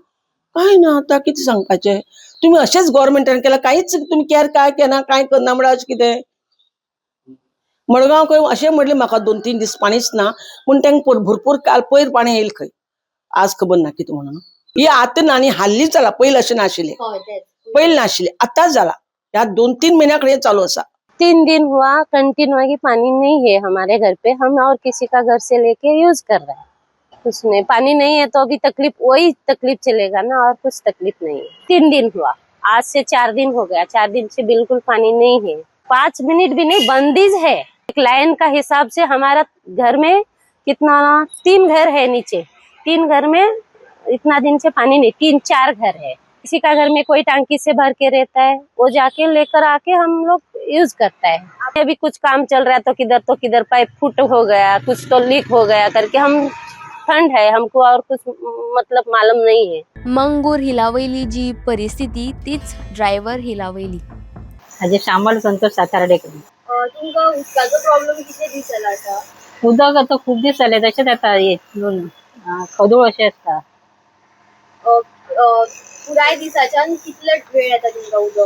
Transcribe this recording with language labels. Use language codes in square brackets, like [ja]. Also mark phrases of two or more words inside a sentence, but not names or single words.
[kok] कांय ना, आतां कितें सांगपाचें. तुमी अशेंच गव्हर्मेंटान केलां, कांयच तुमी केअर काय केना, कांय करना म्हळ्यार अशें कितें. मडगांव खंय अशें म्हणलें म्हाका 2-3 दीस पाणीच ना, पूण तांकां भरपूर काल पयर पाणी येयलें खंय. आज खबर ना कितें म्हणून. ही आतां ना न्ही, हाल्लीच जाला. पयलीं अशें नाशिल्लें, पयलीं नाशिल्लें, आतांच जाला. ह्या 2-3 महिन्या कडेन चालू आसा. [hi] 3 दिन हुआ कंटिन्यू कि पानी नहीं है हमारे घर पे, हम और किसी का घर से लेके यूज कर रहे हैं। उसमें पानी नहीं है तो अभी तकलीफ, वही तकलीफ चलेगा ना, और कुछ तकलीफ नहीं है। 3 दिन हुआ, आज से 4 दिन हो गया। 4 दिन से बिल्कुल पानी नहीं है, 5 मिनट भी नहीं, बंदिश है। एक लाइन का हिसाब से हमारा घर में कितना, 3 घर है नीचे, 3 घर में इतना दिन से पानी नहीं, 3-4 घर है। किसी का घर में कोई टांकी से भर के रहता है, वो जाके लेकर आके हम लोग यूज करता है। अभी कुछ काम चल रहा है तो किधर पाइप फुट हो गया, कुछ तो लीक हो गया करके, हम ठंड है हमको और कुछ मतलब मालूम नहीं है। [kok] मंगूर हिलावयली जी परिस्थिती तीच ड्रायव्हर हिलावयली. हाजे श्यामल संतोष सातार्डेकर. तुमका उदकाचो प्रॉब्लेम किती दीस जाला आसा? उदक आता खूप दीस जाले तशेंच येता खदूळ अशें आसता. पुराय दिसाच्यान कितले वेळ येता तुमका उदक?